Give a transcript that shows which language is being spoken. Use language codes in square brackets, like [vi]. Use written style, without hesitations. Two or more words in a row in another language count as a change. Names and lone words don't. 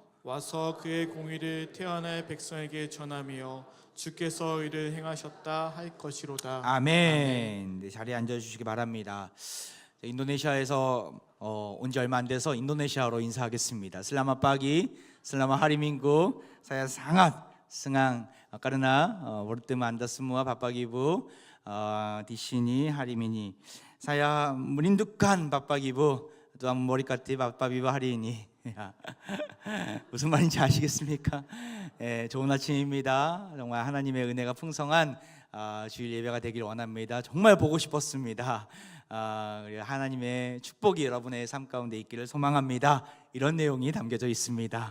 [ko] 와서 그의 공의를 태어날 백성에게 전하며 주께서 이를 행하셨다 할 것이로다. 아멘. 네, 자리에 앉아주시기 바랍니다. 인도네시아에서 온 지 얼마 안 돼서 인도네시아어로 인사하겠습니다. [id] selamat pagi, selamat hari Minggu, saya sangat senang karena bertemu Anda semua Bapak Ibu di sini hari ini. Saya merindukan Bapak Ibu Tuhan memberkati Bapak Ibu hari ini. [ko] 무슨 말인지 아시겠습니까? 좋은 아침입니다. 정말 하나님의 은혜가 풍성한 주일 예배가 되길 원합니다. 정말 보고 싶었습니다. 하나님의 축복이 여러분의 삶 가운데 있기를 소망합니다. 이런 내용이 담겨져 있습니다.